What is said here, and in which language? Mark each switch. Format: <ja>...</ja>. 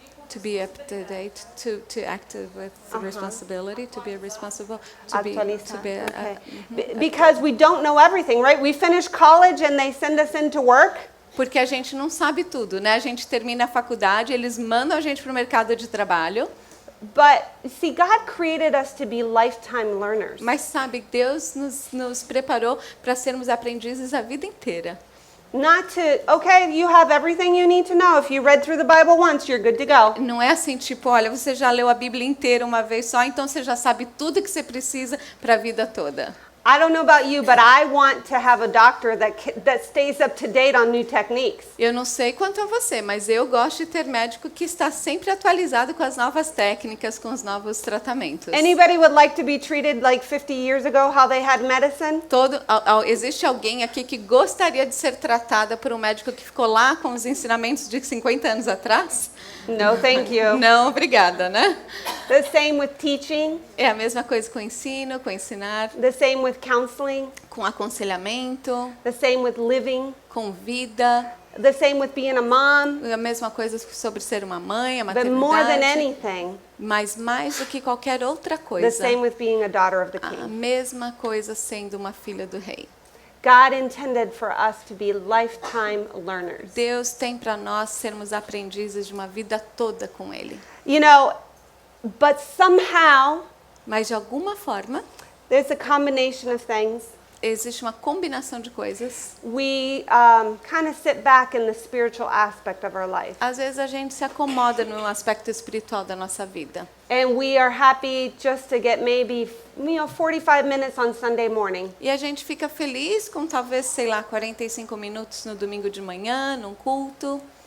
<en>To be up to date, to act with responsibility, to be responsible, to be,</en> <pt>Actualizar.</pt> <en>to be Okay. Because we don't know everything, right? We finish college and they send us into work.</en> <pt>Porque a gente não sabe tudo, né? A gente termina a faculdade, eles mandam a gente para o mercado de trabalho,</pt> <en>But see, God created us to be lifetime learners.</en> <pt>mas sabe, Deus nos preparou para sermos aprendizes a vida inteira.</pt> <en>Not to, okay, you have everything you need to know. If you read through the Bible once, you're good to go.</en> <pt>Não é assim, tipo, olha, você já leu a Bíblia inteira uma vez só, então você já sabe tudo que você precisa para a vida toda.</pt> <en>I don't know about you, but I want to have a doctor that stays up to date on new techniques.</en> <pt>Eu não sei quanto a você, mas eu gosto de ter médico que está sempre atualizado com as novas técnicas, com os novos tratamentos.</pt> <en>Anybody would like to be treated like 50 years ago, how they had medicine?</en> <pt>Existe alguém aqui que gostaria de ser tratada por um médico que ficou lá com os ensinamentos de 50 anos atrás?</pt> <en>No, thank you.</en> <pt>Não, obrigada, né?</pt> <en>The same with teaching,</en> <pt>É a mesma coisa com o ensino, com ensinar,</pt> <en>the same with counseling,</en> <pt>com aconselhamento,</pt> <en>the same with living,</en> <pt>com vida,</pt> <en>the same with being a mom.</en> <pt>a mesma coisa sobre ser uma mãe, a</pt> <en>But more than</en> <pt>maternidade,</pt> <en>anything,</en> <pt>mas mais do que qualquer outra</pt> <en>the</en> <pt>coisa,</pt> <en>same with being a daughter of the</en> <pt>a</pt> <en>king.</en> <pt>mesma coisa sendo uma filha do rei.</pt> <en>God intended for us to be lifetime learners.</en> <pt>Deus tem para nós sermos aprendizes de uma vida toda com Ele.</pt> <en>You know, but somehow</en> <pt>Mas de alguma forma,</pt> <en>there's a combination of things.</en> <pt>existe uma combinação de coisas.</pt> <en>We kind of sit back in the spiritual aspect of our life.</en> <pt>Às vezes a gente se acomoda no aspecto espiritual da nossa vida.</pt> <en>And we are happy just to get maybe, 45 minutes on Sunday morning.</en> <pt>E a gente fica feliz com talvez, sei lá, 45 minutos no domingo de manhã, num culto.</pt>